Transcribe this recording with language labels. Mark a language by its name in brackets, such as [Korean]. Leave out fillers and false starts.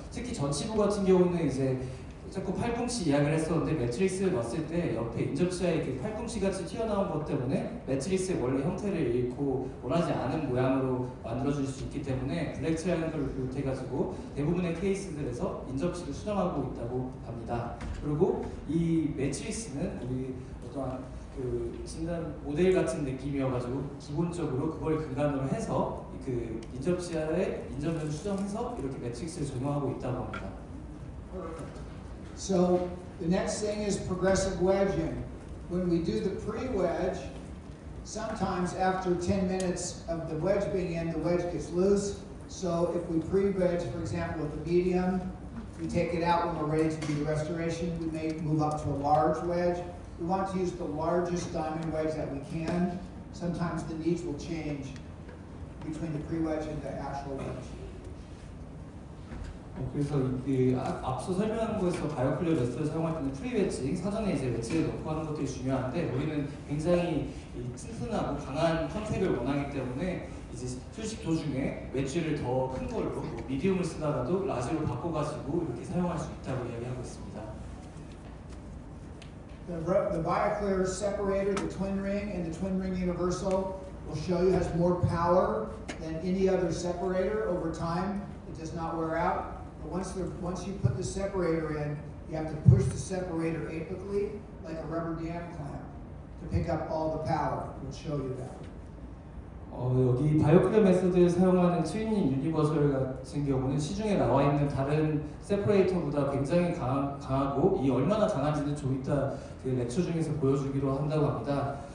[Korean] 특히 전치부 같은 경우는 이제 자꾸 팔꿈치 이야기를 했었는데 매트릭스를 넣었을 때 옆에 인접치에 이렇게 팔꿈치 같이 튀어나온 것 때문에 매트릭스의 원래 형태를 잃고 원하지 않은 모양으로 만들어줄 수 있기 때문에 블랙 트라이앵글을 비롯해가지고 대부분의 케이스들에서 인접치를 수정하고 있다고 합니다. 그리고 이 매트릭스는 우리 어떠한 그 진단 모델 같은 느낌이어가지고 기본적으로 그걸 근간으로 해서 그 인접치아의 인접면을 수정해서 이렇게 매트릭스를 적용하고 있다고 합니다. [English] So the next thing is progressive wedging. When we do the pre-wedge, sometimes after 10 minutes of the wedge being in, the wedge gets loose. So if we pre-wedge, for example, with the medium, we take it out when we're ready to do the restoration. We may move up to a large wedge. we want to use the largest diamond wedge that we can. Sometimes the needs will change between the pre-wedge and the actual wedge. [Korean] 그래서 앞서 설명한 거에서 바이오클리어 메스를 사용할 때는 프리웨지, 사전에 이제 웨지를 넣고 하는 것들이 중요한데 우리는 굉장히 튼튼하고 강한 컨택을 원하기 때문에 이제 휴식 도중에 웨지를 더 큰 걸로 미디움을 쓰다가도 라지로 바꿔가지고 이렇게 사용할 수 있다고 이야기하고 있습니다. [English] The BioClear separator, the twin ring, and the twin ring universal will show you has more power than any other separator over time. It does not wear out. But once you put the separator in, you have to push the separator apically like a rubber dam clamp to pick up all the power. We'll show you that. [Korean] 여기 바이오클리어 메소드를 사용하는 트윈 유니버설 같은 경우는 시중에 나와 있는 다른 세퍼레이터보다 굉장히 강하고 이 얼마나 강한지는 좀 이따 그 렉처 중에서 보여주기로 한다고 합니다.